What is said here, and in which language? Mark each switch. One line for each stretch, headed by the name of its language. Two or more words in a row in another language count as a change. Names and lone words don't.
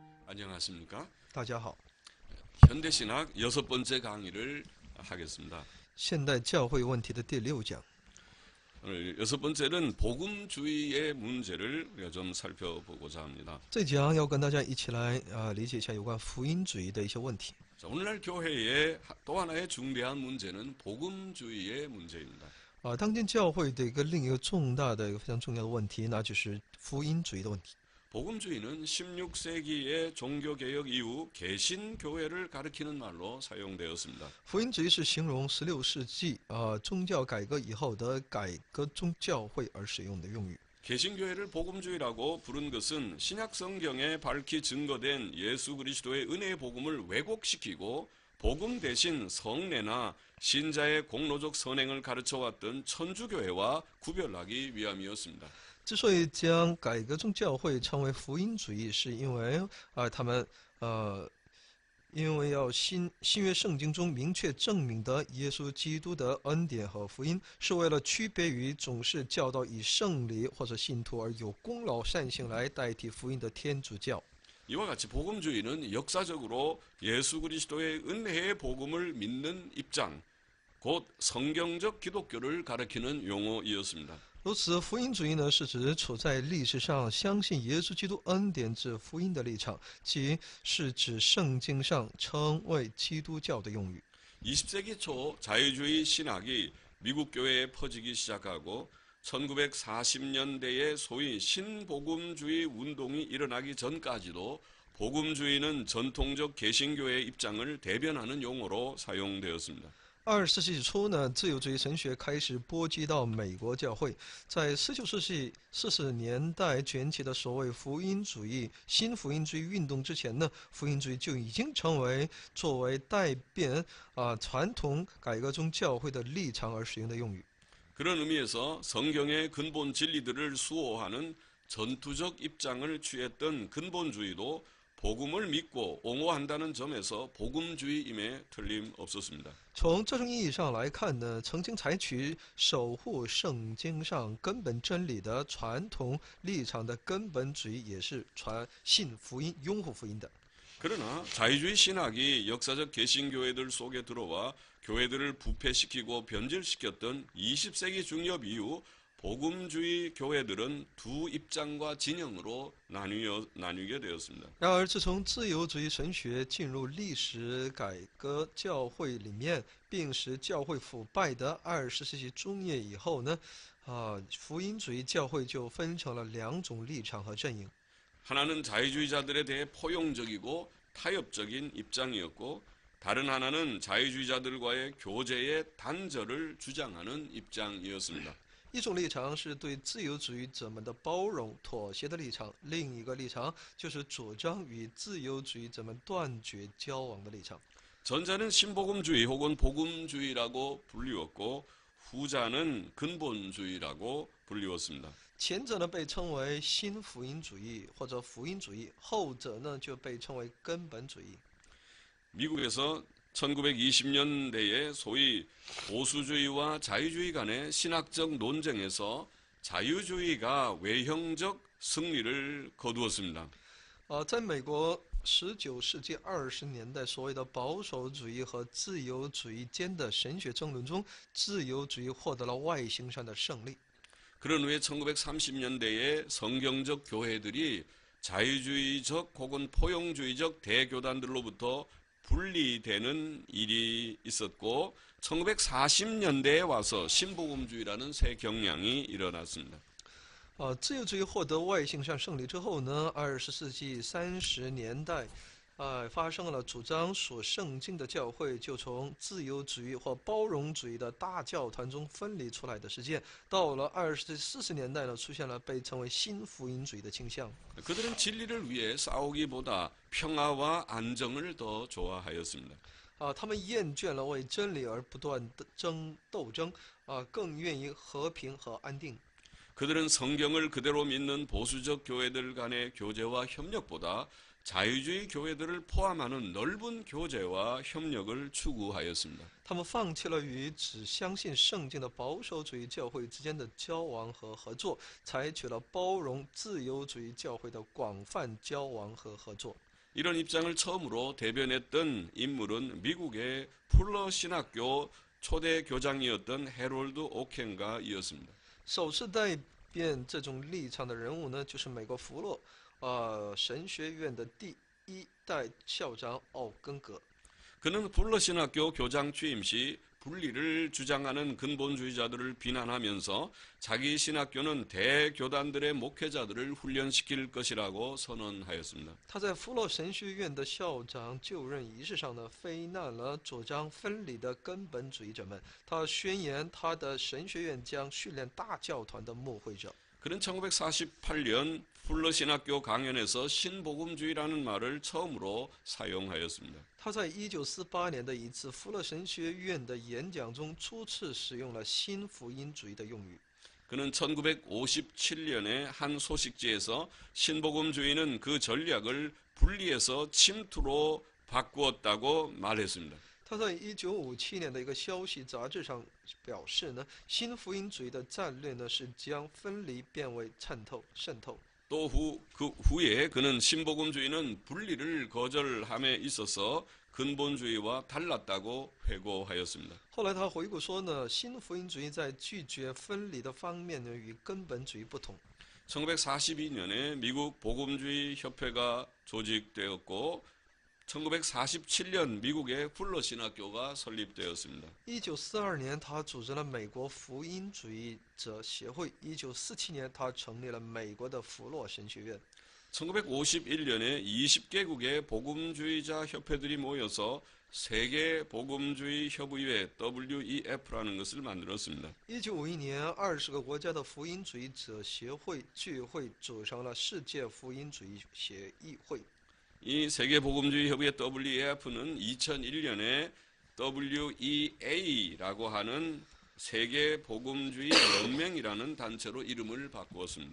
Korean: 안녕하십니까?
Chinese: 大家好，
Korean: 현대신학 여섯 번째 강의를 하겠습니다.
Chinese: 现代教会问题的第6讲。
Korean: 오늘 여섯 번째는 복음주의의 문제를 우리가 좀 살펴보고자 합니다.
Chinese: 这讲要跟大家一起来理解一下有关福音主义的一些问题。
Korean: 자, 오늘날 교회의 또 하나의 중대한 문제는 복음주의의 문제입니다.
Chinese: 当今教会的另一个重大的一个非常重要的问题，那就是福音主义的问题。
Korean: 복음주의는 16세기의 종교개혁 이후 개신교회를 가리키는 말로 사용되었습니다.
Chinese: 福音主义是形容16世纪宗教改革以后的改革宗教会而使用的用语。
Korean: 개신교회를 복음주의라고 부른 것은 신약 성경에 밝히 증거된 예수 그리스도의 은혜의 복음을 왜곡시키고 복음 대신 성례나 신자의 공로적 선행을 가르쳐왔던 천주교회와 구별하기 위함이었습니다.
Chinese: 之所以将改革宗教会称为福音主义，是因为他们因为要新约圣经中明确证明的耶稣基督的恩典和福音，是为了区别于总是教导以圣礼或者信徒而有功劳善行来代替福音的天主教。
Korean: 이와 같이 복음주의는 역사적으로 예수 그리스도의 은혜의 복음을 믿는 입장, 곧 성경적 기독교를 가리키는 용어이었습니다.
Chinese: 如此，福音主义呢，是指处在历史上相信耶稣基督恩典之福音的立场，即是指圣经上称为基督教的用语。
Korean: 20세기 초 자유주의 신학이 미국 교회에 퍼지기 시작하고 1940년대에 소위 신복음주의 운동이 일어나기 전까지도 복음주의는 전통적 개신교의 입장을 대변하는 용어로 사용되었습니다.
Chinese: 20 世纪初呢，自由主义神学开始波及到美国教会。在19世纪40年代卷起的所谓福音主义、新福音主义运动之前呢，福音主义就已经成为作为代辩传统改革宗教会的立场而使用的用语。
Korean: 그런 의미에서 성경의 근본 진리들을 수호하는 전투적 입장을 취했던 근본주의도 복음을 믿고 옹호한다는 점에서 복음주의임에 틀림없었습니다.
Chinese: 从这种意义上来看呢，曾经采取守护圣经上根本真理的传统立场的根本主义，也是信福音、拥护福音的。
Korean: 그러나 자유주의 신학이 역사적 개신교회들 속에 들어와 교회들을 부패시키고 변질시켰던 20세기 중엽 이후 복음주의 교회들은 두 입장과 진영으로 나뉘게 되었습니다.
Chinese: 然而，自从自由主义神学进入历史改革教会里面，并使教会腐败的20世纪中叶以后呢，福音主义教会就分成了2种立场和阵营。
Korean: 하나는 자유주의자들에 대해 포용적이고 타협적인 입장이었고 다른 하나는 자유주의자들과의 교제의 단절을 주장하는 입장이었습니다.
Chinese: 一种立场是对自由主义者们的包容、妥协的立场，另一个立场就是主张与自由主义者们断绝交往的立场。
Korean: 전자는 신복음주의 혹은 복음주의라고 불리웠고 후자는 근본주의라고 불리웠습니다.
Chinese: 前者呢被称为新福音主义或者福音主义，后者呢就被称为根本主义。
Korean: 미국에서 1920년대에 소위 보수주의와 자유주의 간의 신학적 논쟁에서 자유주의가 외형적 승리를 거두었습니다.
Chinese: 在美国19世纪20年代，所谓的保守主义和自由主义间的神学争论中，自由主义获得了外形上的胜利。
Korean: 그런 후에 1930년대에 성경적 교회들이 자유주의적 혹은 포용주의적 대교단들로부터 분리되는 일이 있었고 1940년대에 와서 신복음주의라는 새 경향이 일어났습니다.
Chinese: 自由主义获得外形上胜利之后呢，20世纪30年代，发生了主张属圣经的教会就从自由主义或包容主义的大教团中分离出来的事件。到了20世纪40年代呢，出现了被称为新福音主义的倾向。
Korean: 그들은 진리를 위해 싸우기보다 평화와 안정을 더 좋아하였습니다.
Chinese: 他们厌倦了为真理而不断的斗争，更愿意和平和安定。
Korean: 그들은 성경을 그대로 믿는 보수적 교회들 간의 교제와 협력보다 자유주의 교회들을 포함하는 넓은 교제와 협력을 추구하였습니다.
Chinese: 他们放弃了与只相信圣经的保守主义教会之间的交往和合作，采取了包容自由主义教会的广泛交往和合作。
Korean: 이런 입장을 처음으로 대변했던 인물은 미국의 풀러 신학교 초대 교장이었던 해롤드 오켄가이었습니다.
Chinese: 首次代辩这种立场的人物呢，就是美国弗洛神学院的第一代校长奥根格。
Korean: 그는 풀러 신학교 교장 취임 시 분리를 주장하는 근본주의자들을 비난하면서 자기 신학교는 대교단들의 목회자들을 훈련시킬 것이라고 선언하였습니다.
Chinese: 他在弗洛神学院的校长就任仪式上呢，非难了主张分离的根本主义者们。他宣言他的神学院将训练大教团的牧会者。
Korean: 그는 1948년 풀러 신학교 강연에서 신복음주의라는 말을 처음으로 사용하였습니다.
Chinese: 他在1948年的一次弗洛神学院的演讲中初次使用了新福音主义的用语。
Korean: 그는 1957년에 한 소식지에서 신복음주의는 그 전략을 분리해서 침투로 바꾸었다고 말했습니다.
Chinese: 他在1957年的一个消息杂志上表示呢，新福音主义的战略呢是将分离变为渗透。
Korean: 또 그 후에 그는 신복음주의는 분리를 거절함에 있어서 근본주의와 달랐다고 회고하였습니다.
Chinese: 后来他回顾说呢，新福音主义在拒绝分离的方面呢与根本主义不同。
Korean: 1942년에 미국 복음주의 협회가 조직되었고 1947년 미국의 풀러 신학교가 설립되었습니다.
Chinese: 1942 年，他组织了美国福音主义者协会。1947年，他成立了美国的弗洛神学院。
Korean: 1951년에 20개국의 복음주의자 협회들이 모여서 세계 복음주의 협의회 WEF라는 것을 만들었습니다.
Chinese: 1951 年，20个国家的福音主义者协会聚会，组成了世界福音主义协议会。
Korean: 이 세계 복음주의 협의회 WEF는 2001년에 WEA라고 하는 세계 복음주의 연맹이라는 단체로 이름을 바꾸었습니다.